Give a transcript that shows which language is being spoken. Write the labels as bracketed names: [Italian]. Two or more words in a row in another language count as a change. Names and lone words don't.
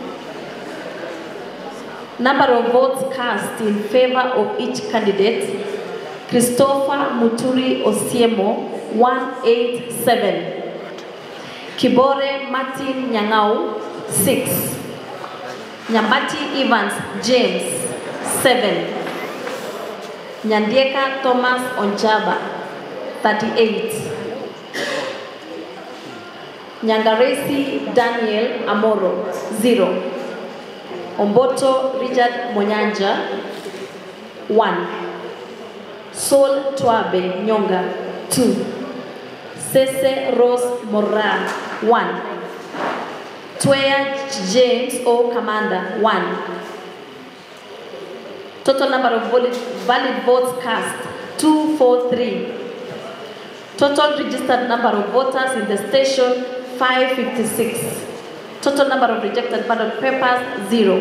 [English] Number of votes cast in favor of each candidate: Christopher Muturi Osiemo 187, Kibore Martin Nyang'au 6, Nyambati Evans James 7, Nyandieka Thomas Onchaba 38, Nyangaresi Daniel Amoro 0, Omboto Richard Monyanja 1, Sol Twabe Nyonga 2, Sese Rose Mora 1, Twea James O Commander 1. Total number of valid votes cast 243. Total registered number of voters in the station 556. Total number of rejected ballot papers 0.